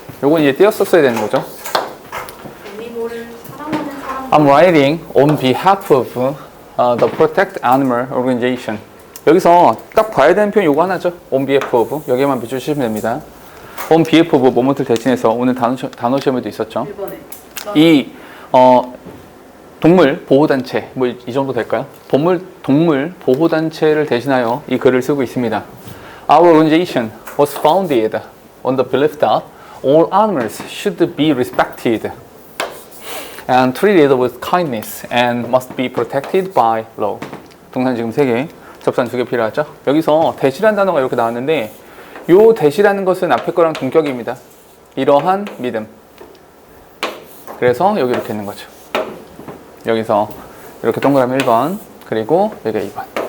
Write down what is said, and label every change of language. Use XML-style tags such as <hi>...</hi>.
<ko>요건 이제 띄었었어야 되는 거죠. 애니몰을 사랑하는 사람.</ko> <en>I'm writing on behalf of the Protect Animal Organization.</en> <ko>여기서 딱 봐야 되는 표현 요거 하나죠.</ko> <en>On behalf of.</en> <ko>여기에만 비춰주시면 됩니다. On behalf of 뭐뭐를 대신해서 오늘 단어 시험에도 있었죠. 1번에. 이 동물 보호단체 뭐 이 정도 될까요? 동물 보호단체를 대신하여 이 글을 쓰고 있습니다.</ko> <en>Our organization was founded on the belief that all animals should be respected and treated with kindness and must be protected by law.</en> <ko>동사 지금 3개, 접산 2개 필요하죠? 여기서 대시라는 단어가 이렇게 나왔는데 요 대시라는 것은 앞에 거랑 동격입니다. 이러한 믿음. 그래서 여기 이렇게 있는 거죠. 여기서 이렇게 동그라미 1번 그리고 여기가 2번.</ko>